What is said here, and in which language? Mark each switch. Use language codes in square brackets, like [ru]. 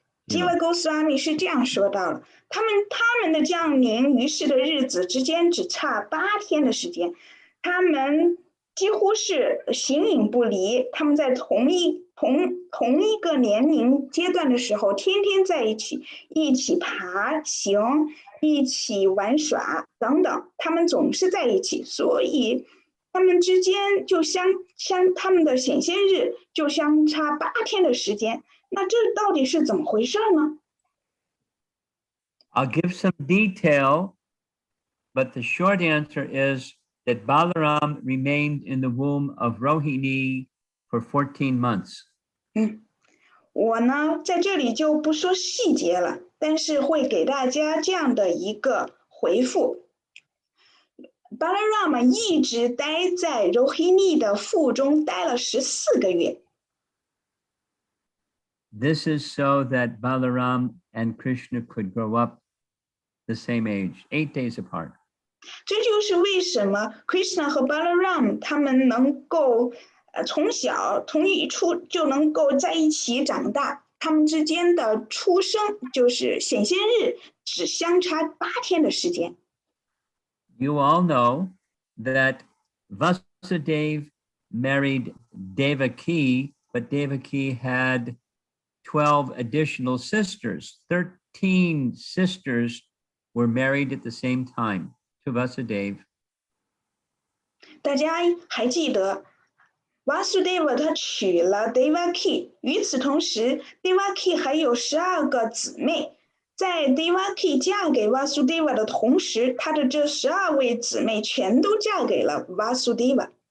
[zh] Jiva Goswami 是这样说到了，他们的降临于世的日子之间只差8天的时间，他们几乎是形影不离，他们在同一个年龄阶段的时候，天天在一起爬行，一起玩耍等等，他们总是在一起，所以他们之间就他们的显现日就相差8天的时间。那这到底是怎么回事呢？ [en] I'll give some detail, but the short answer is that Balaram remained in the womb of Rohini for 14 months. [zh] 我呢在这里就不说细节了，但是会给大家这样的一个回复。 Balarama 一直待在 Rohini 的腹中待了14个月。 [en] This is so that Balaram and Krishna could grow up the same age, 8 days apart. [zh] 这就是为什么 Krishna 和 Balaram 他们能够从小同一出就能够在一起长大，他们之间的出生就是显现日只相差8天的时间。 [en] You all know that Vasudeva married Devaki, but Devaki had 12 additional sisters. 13 sisters were married at the same time to Vasudeva. [zh] 大家还记得 Vasudeva 他娶了 Devaki， 与此同时 Devaki 还有12个姊妹。在 Devaki 嫁给 Vasudeva 的同时，她的这12位姊妹全都嫁给了 Vasudeva.